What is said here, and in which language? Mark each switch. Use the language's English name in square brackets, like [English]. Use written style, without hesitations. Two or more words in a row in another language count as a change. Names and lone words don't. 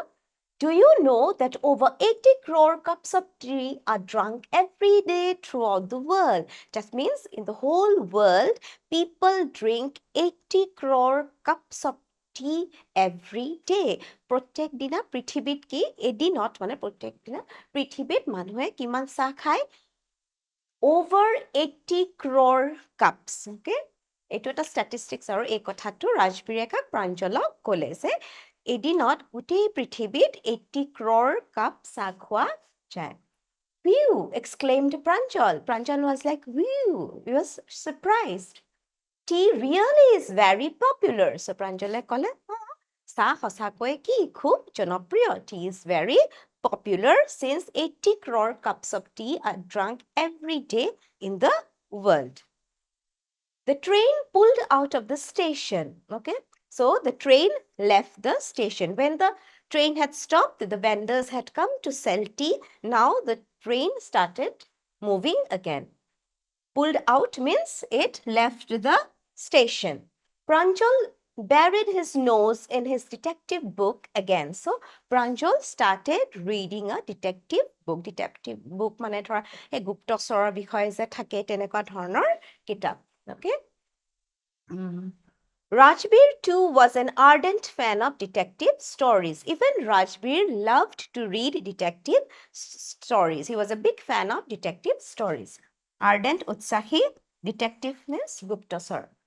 [English] Do you know that over 80 crore cups of tea are drunk every day throughout the world? That means in the whole world, people drink 80 crore cups of tea every day. [Assamese] প্ৰত্যেক দিনা পৃথিৱীত কি এদিনত মানে প্ৰত্যেক দিনা পৃথিৱীত মানুহে কিমান চাহ খায়? [English] Over 80 crore cups. Okay? [Assamese] এইটো এটা statistics আৰু এই কথাটো ৰাজবীৰে প্ৰাঞ্জলক ক'লে যে এদিনত গোটেই পৃথিৱীত 80 [English] crore cup [Assamese] চাহ খোৱা যায়. [English] Whew, exclaimed Pranjal. Pranjal was like, whew, he was surprised. Tea really is very popular. [Assamese] So Pranjale ক'লে, চাহ সঁচাকৈ কি খুব জনপ্ৰিয়. [English] Tea is very popular since 80 crore cups of tea are drunk every day in the world. The train pulled out of the station. Okay, so the train left the station. When the train had stopped, the vendors had come to sell tea. Now the train started moving again. Pulled out means it left the station. Pranjal buried his nose in his detective book again. So Pranjal started reading a detective book. Detective book [Assamese] মানে ধৰা এই গুপ্তচৰৰ বিষয়ে যে থাকে তেনেকুৱা ধৰণৰ কিতাপ. [English] Okay? Rajbir too was an ardent fan of detective stories. Even Rajbir loved to read detective stories. He was a big fan of detective stories. Ardent, utsahi, detective means guptasar.